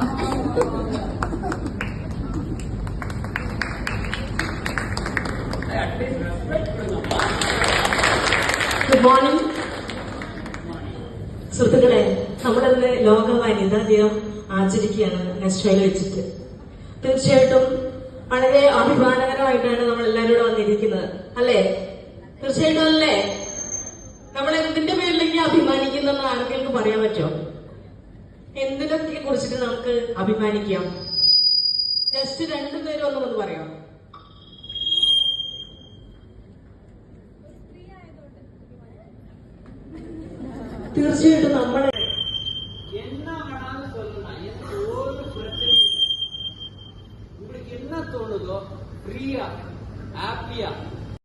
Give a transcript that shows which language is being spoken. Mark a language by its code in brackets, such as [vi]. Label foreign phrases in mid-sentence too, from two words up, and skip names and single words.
[en] Yeah. Please respect Pranama. good morning [ml] സുഹൃത്തുക്കളെ, നമ്മളിന്ന് ലോക വനിതാ ദിനം ആചരിക്കുകയാണ് നെസ്റ്റോയിൽ വെച്ചിട്ട്. തീർച്ചയായിട്ടും വളരെ അഭിമാനകരമായിട്ടാണ് നമ്മൾ എല്ലാവരും ഇവിടെ വന്നിരിക്കുന്നത്, അല്ലേ? തീർച്ചയായിട്ടും അല്ലേ? നമ്മൾ എന്തിന്റെ പേരിലേക്ക് അഭിമാനിക്കുന്നെന്ന് ആർക്കെങ്കിലും പറയാൻ പറ്റുമോ? എന്തിനൊക്കെ കുറിച്ചിട്ട് നമുക്ക് അഭിമാനിക്കാം? ജസ്റ്റ് രണ്ടുപേരും ഒന്ന് പറയാം. തീർച്ചയായിട്ടും നമ്മളെ [ta] என்ன வேணாலும் சொல்லலாம், எந்த ஒரு பிரச்சனையும் இல்லை. உங்களுக்கு என்ன தோணுதோ ஃப்ரீயா ஹாப்பியா